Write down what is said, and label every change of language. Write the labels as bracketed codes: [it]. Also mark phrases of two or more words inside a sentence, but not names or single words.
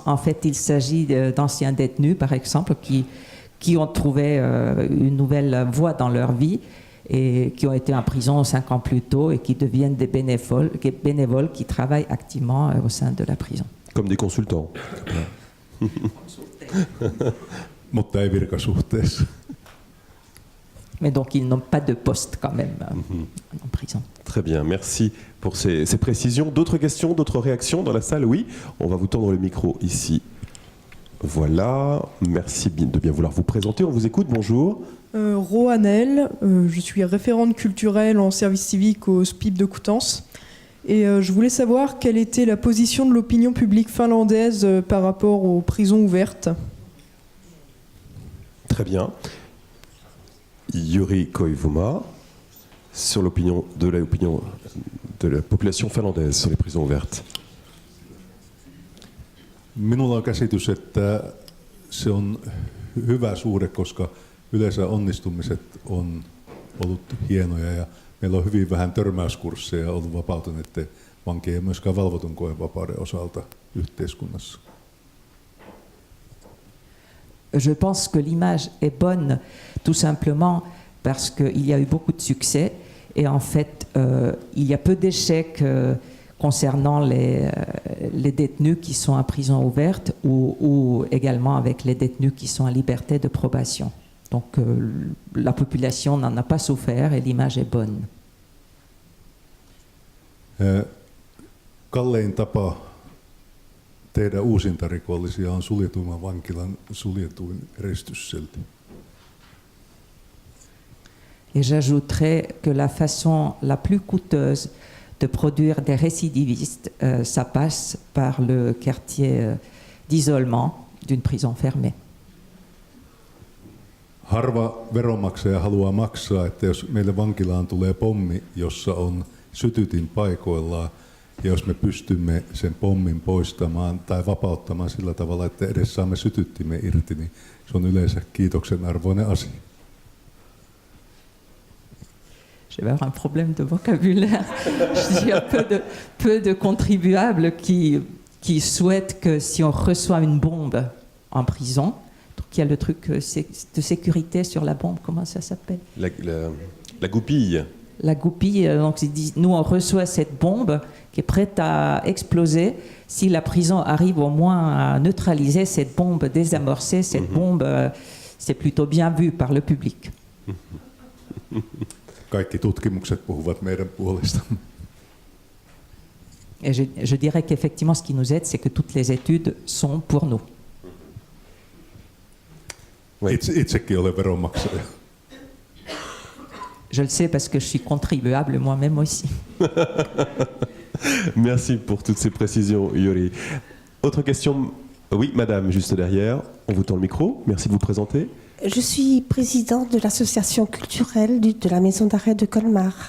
[fr] En fait, il s'agit d'anciens détenus, par exemple, qui ont trouvé une nouvelle voie dans leur vie et qui ont été en prison 5 ans plus tôt et qui deviennent des bénévoles qui travaillent activement au sein de la prison. Comme des consultants. [fi] Mutta ei virkasuhteessa. [fr] Mais donc ils n'ont pas de poste quand même en prison. Très bien, merci pour ces précisions. D'autres questions, d'autres réactions dans la salle? Oui, on va vous tendre le micro ici. Voilà, merci de bien vouloir vous présenter. On vous écoute, bonjour. Rohanel, je suis référente culturelle en service civique au SPIP de Coutances. Et je voulais savoir quelle était la position de l'opinion publique finlandaise par rapport aux prisons ouvertes. Très bien. Jyri Koivuma, sur l'opinion de la population finlandaise sur les prisons ouvertes. [fi] Minulla on käsitys, että se on hyvä suhde, koska yleensä onnistumiset on ollut hienoja ja meillä on hyvin vähän törmäyskursseja ollut vapautuneiden vankien ja myöskään valvotun koevapauden osalta yhteiskunnassa. [fr] Je pense que l'image est bonne tout simplement parce qu'il y a eu beaucoup de succès et en fait il y a peu d'échecs concernant les détenus qui sont en prison ouverte ou également avec les détenus qui sont en liberté de probation. Donc la population n'en a pas souffert et l'image est bonne. [fi] Kallein tapa tehdä uusintarikollisia on suljetuimman vankilan suljetuin eristyssilti. [fr] Et j'ajouterais que la façon la plus coûteuse de produire des récidivistes, ça passe par le quartier d'isolement d'une prison fermée. [fi] Harva veronmaksaja haluaa maksaa, että jos meille vankilaan tulee pommi, jossa on sytytin paikoillaan, ja jos me pystymme sen pommin poistamaan tai vapauttamaan sillä tavalla, että edes saamme sytyttimme irti, niin se on yleensä kiitoksen arvoinen asia. [fr] Je vais avoir un problème de vocabulaire. Il y a peu de contribuables qui souhaitent que si on reçoit une bombe en prison, donc il y a le truc de sécurité sur la bombe, comment ça s'appelle? La goupille. La goupille, donc ils disent, nous on reçoit cette bombe qui est prête à exploser. Si la prison arrive au moins à neutraliser cette bombe, désamorcer cette bombe, c'est plutôt bien vu par le public. [fi] Kaikki tutkimukset puhuvat meidän puolestamme. [fr] Et je dirais qu'effectivement, ce qui nous aide, c'est que toutes les études sont pour nous. Oui. [fi] Itsekin olen veronmaksaja. [fr] Je le sais parce que je suis contribuable moi-même aussi. Merci pour toutes ces précisions, Yuri. Autre question? Oui, madame, juste derrière. On vous tend le micro. Merci de vous présenter. Je suis présidente de l'association culturelle de la maison d'arrêt de Colmar.